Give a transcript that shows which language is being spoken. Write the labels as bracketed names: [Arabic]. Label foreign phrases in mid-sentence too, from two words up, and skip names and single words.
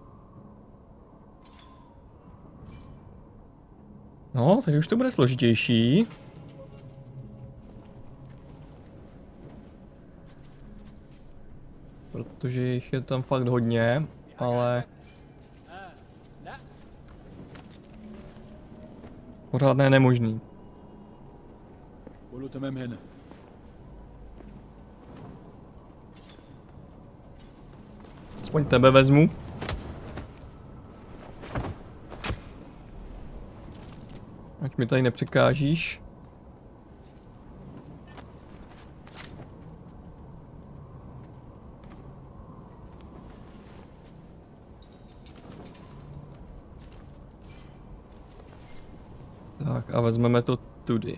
[Czech] No, tady už to bude složitější. Protože jich je tam fakt hodně, ale... pořád ne nemožný. [Arabic] قولوا تمام هنا. [Czech] Aspoň tebe vezmu. Ať mi tady nepřekážíš. Tak a vezmeme to tudy.